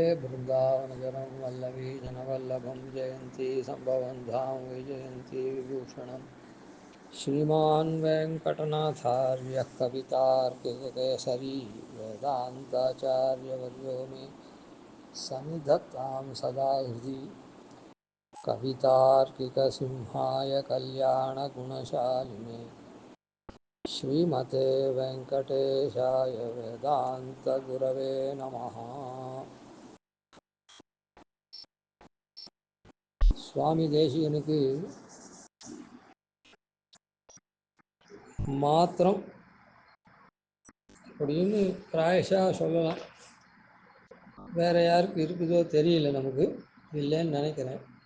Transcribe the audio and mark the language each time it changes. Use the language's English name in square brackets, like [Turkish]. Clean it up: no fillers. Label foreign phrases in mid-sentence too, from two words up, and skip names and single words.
[Sanskrit] बृन्दावनचरं वल्लवीजनवल्लभं जयन्ती सम्भवं धाम वैजयन्ती विभूषणं श्रीमान् वेङ्कटनाथार्यः कवितार्किककेसरी वेदान्ताचार्यवर्यो मे सन्निधत्तां सदा हृदि कवितार्किकसिंहाय कल्याणगुणशालिने श्रीमते वेङ्कटेशाय वेदान्तगुरवे नमः। [Tamil] சுவாமி தேசிகனுக்கு மாத்திரம் அப்படின்னு பிராயஷா சொல்லலாம். வேற யாருக்கு இருக்குதோ தெரியல, நமக்கு இல்லைன்னு நினைக்கிறேன்.